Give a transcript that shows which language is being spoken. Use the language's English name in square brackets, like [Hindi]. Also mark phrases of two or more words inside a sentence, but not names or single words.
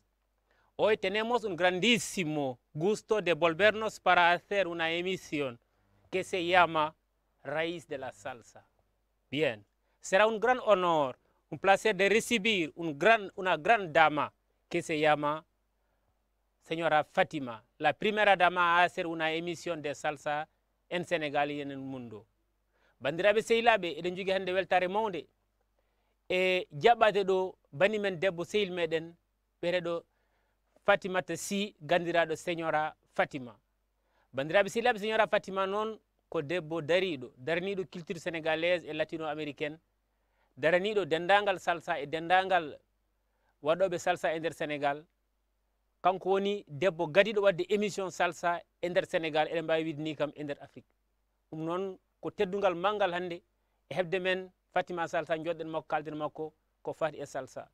[Spanish] Hoy tenemos un grandísimo gusto de volvernos para hacer una emisión que se llama Raíz de la Salsa. Bien, será un gran honor, un placer de recibir una gran dama que se llama señora Fatima, la primera dama a hacer una emisión de salsa en Senegal y en el mundo. [Fula] bandiraɓe sehilaɓe eɗen jogui hannde weltare mawde e jaɓɓade ɗo bani men debbo sehil meɗen ɓereɗo Fatimata Sy gandiraɗo señora Fatima. bandiraɓe sehilaɓe señora Fatima noon ko debbo daraniɗo [French] culture sénégalaise et latino américaine, [Fula] daraniɗo dendagal salsa e dendagal waɗoɓe salsa e nder Sénégal. kanko woni debbo gadiɗo wadde émission salsa e nder Sénégal, eɗen mbawi wiide ni kam e nder Afrique. ɗum noon ko teddugal manggal hannde e hebde men Fatima Salsa joɗɗen makko kalden makko ko fati e salsa.